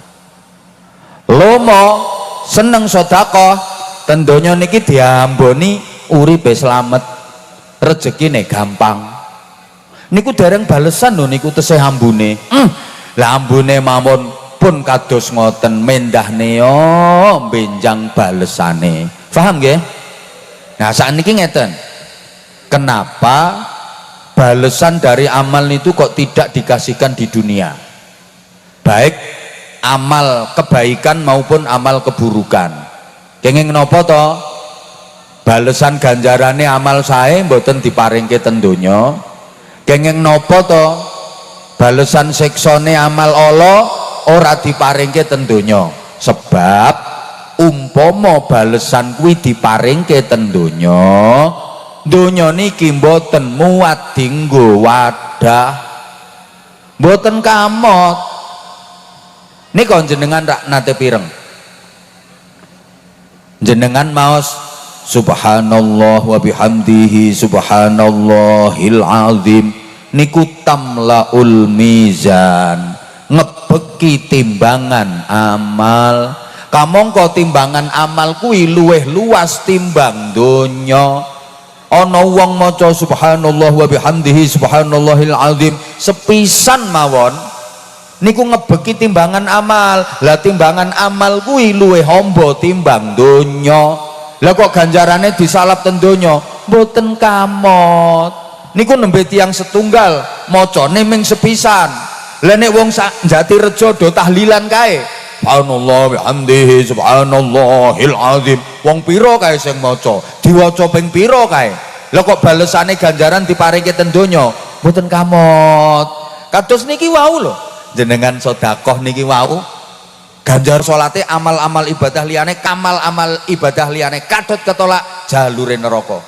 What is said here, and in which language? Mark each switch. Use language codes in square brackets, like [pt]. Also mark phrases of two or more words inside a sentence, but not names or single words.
[jv] Lomo seneng sedekah, ten donya niki diamboni uripe slamet, rezekine gampang. Niku dereng balesan lho niku tesih ambune. Lah ambune mawon pun kados ngoten mendahne yo benjang balesane. Paham nggih? Nah, sakniki ngeten. [id] Kenapa balesan dari amal itu kok tidak dikasihkan di dunia? Baik amal kebaikan maupun amal keburukan. [jv] Kenging napa to? Balesan ganjarane amal sae mboten diparingke ten donya. Kenging napa to? Balesan siksane amal Allah ora diparingke ten donya. Sebab umpama balesan kuwi diparingke ten donya, donya niki mboten muat dinggo wadah, mboten kamot. Nika jenengan rak nate pireng, jenengan maos [ar] سبحان الله وبحمده سبحان الله العظيم [jv] niku [ar] تملأ الميزان, [jv] ngebeki timbangan amal. Kamangka timbangan amal kuwi luweh luas timbang donya. Ana wong maca [ar] سبحان الله وبحمده سبحان الله العظيم [jv] sepisan mawon niku ngebeki timbangan amal. Lah timbangan amal kuwi luwih hamba timbang donya. Lah kok ganjarane disalap ten donya mboten kamot. Niku nembe tiyang setunggal macane ming sepisan. Lah nek wong sak Jatirejo do tahlilan kae [ar] سبحان الله بحمده سبحان الله العظيم, [jv] wong pira kae sing maca, diwaca ping pira kae. Lah kok balesane ganjaran diparingke ten donya mboten kamot. Kados niki wau lho, jenengan sedekah niki wau ganjar salate, amal-amal ibadah liyane, kamal amal ibadah liyane kadot ketolak jalure neraka.